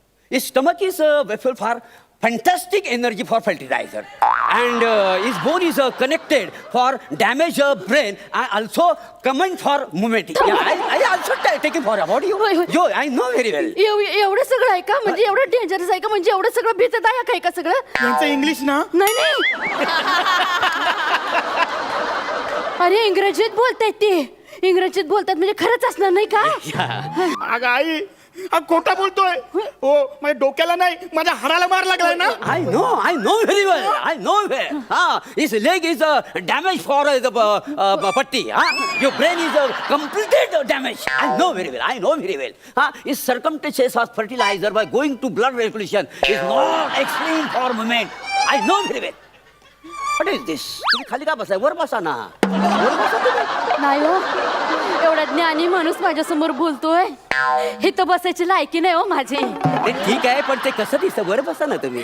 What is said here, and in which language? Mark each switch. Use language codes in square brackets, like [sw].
[en] His stomach is vessel for fantastic energy for fertilizer, and his bone is connected for damage brain and also command for movement. Yeah, I also taking for about you. [mr] होय, होय. [en] Yo, I know very well. [mr] एवढं सगळं आहे का म्हणजे एवढं dangerous आहे का म्हणजे एवढं सगळं भीतदायक आहे का सगळं. यांचं इंग्लिश ना नाही अरे इंग्रजीत बोलतायत ते इंग्रजीत बोलतात म्हणजे खरंच असणार नाही का. अगं आई हा खोटा बोलतोय हो माझ्या डोक्याला नाही माझ्या हाडाला मार लागलाय ना. [en] I know very well. I know well. His leg is damaged for the patti. Your brain is completed damage. I know very well. His circumstances of fertilizer by going to blood circulation is not extreme for movement. I know very well. What is this? [mr] तुम्ही खाली का बसाय वर बसा ना. वर बसा तुम्ही. नाही हो एवढा ज्ञानी माणूस माझ्या समोर बोलतोय हे तर बसायची लायकी नाही हो माझी. ते ठीक आहे पण ते कसं दिसतं वर बसा ना तुम्ही.